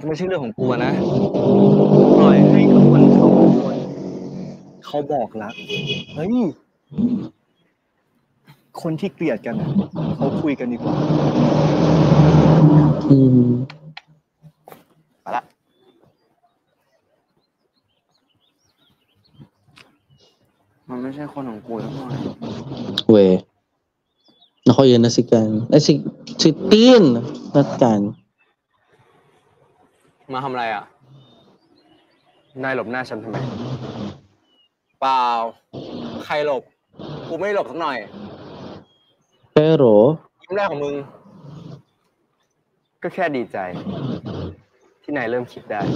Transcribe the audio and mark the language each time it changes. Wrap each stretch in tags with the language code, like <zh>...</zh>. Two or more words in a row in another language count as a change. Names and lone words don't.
<th>ก็ไม่ใช่เรื่องของกูอะนะปล่อยให้คนเขาบอกรัก เฮ้ย คนที่เกลียดกันน่ะเขาคุยกันดีกว่า ไปละ มันไม่ใช่คนของกูทั้งหมด We.</th> <tl>Nako, yan na si Kan. Si Tin. Not Kan.</tl> <th>มาทำอะไรอ่ะ นายหลบหน้าฉันทำไม เปล่า ใครหลบ กูไม่หลบสักหน่อย Pero, ยิ้มแรกของมึง ก็แค่ดีใจ ที่นายเริ่มคิดได้</th>